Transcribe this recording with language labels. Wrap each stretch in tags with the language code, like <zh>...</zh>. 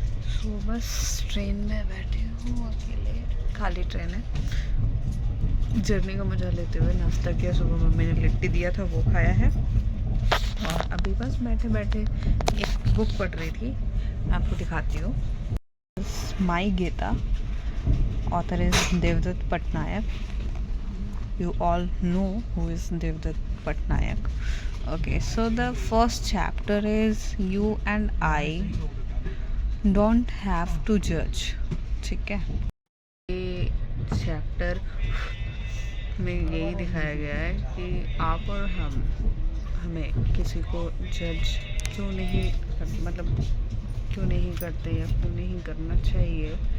<hi>सो bus train में बैठी हूँ अकेले, खाली ट्रेन है। जर्नी का मज़ा लेते हुए नाश्ता किया, सुबह मम्मी ने लिट्टी दिया था वो खाया है, और अभी बस बैठे बैठे एक बुक पढ़ रही थी, आपको दिखाती हूँ।</hi> <en>My Gita, author is Devdutt Pattanayak. You all know who is Devdutt Pattanayak. Okay, so the first chapter is You and I don't have to judge.</en> <hi>ठीक है, ये चैप्टर में यही दिखाया गया है कि आप और हमें किसी को जज क्यों नहीं मतलब क्यों नहीं करते या क्यों नहीं करना चाहिए।</hi>